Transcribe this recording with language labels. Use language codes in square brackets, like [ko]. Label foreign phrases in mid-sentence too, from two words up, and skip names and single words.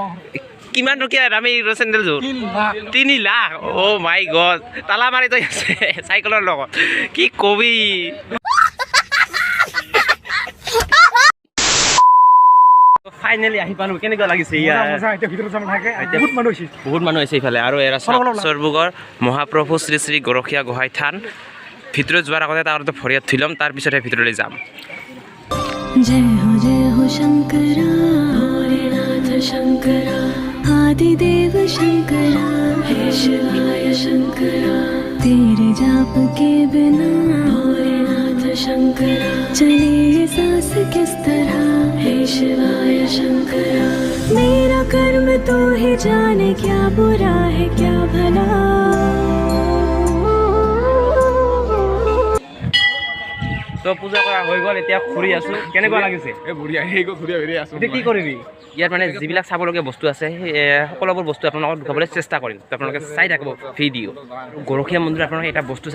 [as] কিমান টকীয়া দামী চেণ্ডেলযোৰ 3 লাখ [en] my god [as] তালা মাৰি তই আছে চাইকেলৰ লগত কি কবি ফাইনেলি আহি পালোঁ কেনেকুৱা লাগিছে বহুত মানুহ হৈছে ইফালে আৰু এৰা চৰবুগৰ মহাপ্ৰভু শ্ৰী শ্ৰী গৰখীয়া গোহাঁই থান ভিতৰত যোৱাৰ আগতে তাৰ ভৰিয়াত থৈ ল'ম তাৰ পিছতহে ভিতৰলৈ যাম [hi] जय हो शंकरा भोलेनाथ शंकरा आदिदेव शंकरा हे शिवाय शंकरा तेरे जाप के बिना भोलेनाथ शंकरा चले सांस किस तरह हे शिवाय शंकरा मेरा कर्म तो ही जाने क्या बुरा है क्या भला [as] তো পূজা কৰা হৈ গ'ল এতিয়া ঘূৰি আছোঁ কেনেকুৱা লাগিছে কি কৰিবি ইয়াত মানে যিবিলাক চাবলগীয়া বস্তু আছে সকলোবোৰ বস্তু আপোনালোকক দেখাবলৈ চেষ্টা কৰিম তো আপোনালোকে চাই থাকিব ভিডিঅ' গৰখীয়া মন্দিৰ আপোনালোকে এটা বস্তু